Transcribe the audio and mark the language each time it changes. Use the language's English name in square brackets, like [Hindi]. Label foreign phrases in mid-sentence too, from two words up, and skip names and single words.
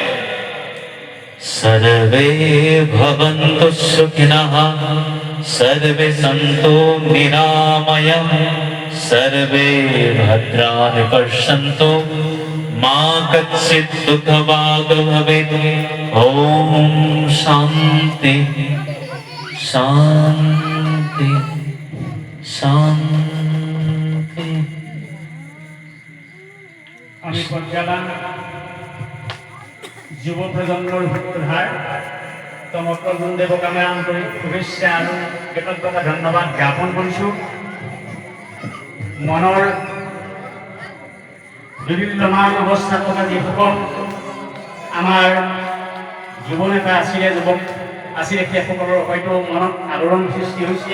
[Sanskrit] सर्वे भवन्तु सुखिनः, सर्वे सन्तु निरामयाः, सर्वे भद्राणि पश्यन्तु मा कच्चित् दुःखभाग् भवेत्। ओम शांति शांति शांति। [Assamese] আমি প্রজ্ঞাবান যুৱ প্ৰজন্মৰ সূত্ৰধাৰ তমকৰঞ্জন দেৱক আমি আন্তৰিক শুভেচ্ছা আৰু কৃতজ্ঞতা ধন্যবাদ জ্ঞাপন কৰিছোঁ। মনৰ বিভিন্ন মান অৱস্থাত থকা যিসকল আমাৰ যুৱ নেতা আছিলে, যুৱক আছিলে, সেইসকলৰ হয়তো মনত আলোড়ন সৃষ্টি হৈছে।